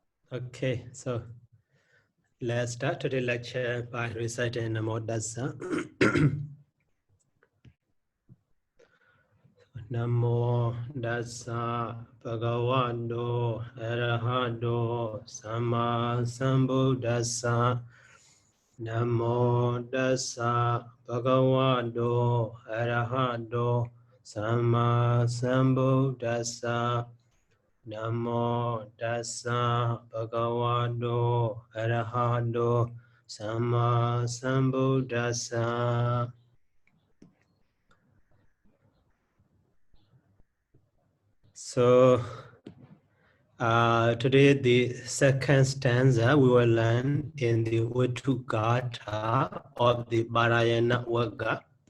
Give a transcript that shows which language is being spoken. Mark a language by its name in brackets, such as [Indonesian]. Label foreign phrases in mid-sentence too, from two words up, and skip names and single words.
[English] Okay, so let's start today's lecture by reciting Namo Tassa. [Pali] Namo Tassa Bhagavato Arahato Samma Sambuddhassa. Namo Tassa Bhagavato Arahato Samma Sambuddhassa. Namo Tassa Bhagavato Arahato Samma Sambuddhassa. [English] So today the second stanza we will learn in the Vetu Gāthā of the Parayana Vagga.